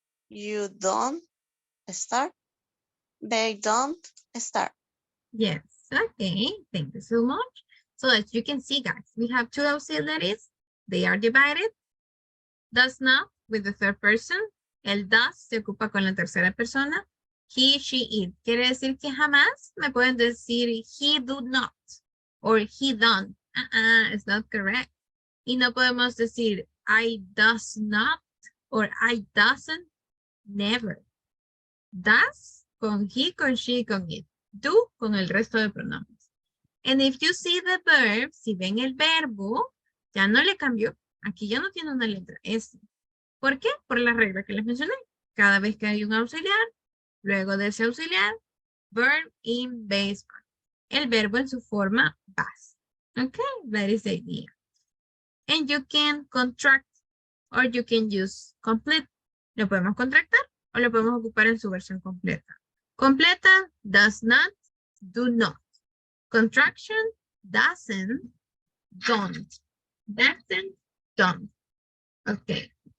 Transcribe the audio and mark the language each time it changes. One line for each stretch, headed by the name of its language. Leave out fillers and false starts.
English: You don't start. They don't start. Yes, okay, thank you so much. So as you can see, guys, we have two auxiliaries they are divided. Does not with the third person.
Spanish: El does se ocupa con la tercera persona.
English: He, she, it.
Spanish: Quiere decir que jamás me pueden decir
English: he do not or he don't. It's not correct.
Spanish: Y no podemos decir
English: I does not or I doesn't. Never. Does con he, con she, con it.
Spanish: Do con el resto de pronombres.
English: And if you see the verb,
Spanish: si ven el verbo, ya no le cambió. Aquí ya no tiene una letra S. ¿Por qué? Por la regla que les mencioné. Cada vez que hay un auxiliar, luego de ese auxiliar,
English: verb in base form.
Spanish: El verbo en su forma base.
English: Okay, that is the idea. And you can contract or you can use complete.
Spanish: Lo podemos contractar o lo podemos ocupar en su versión completa.
English: Completa, does not, do not. Contraction, doesn't, don't. Doesn't, don't. Okay.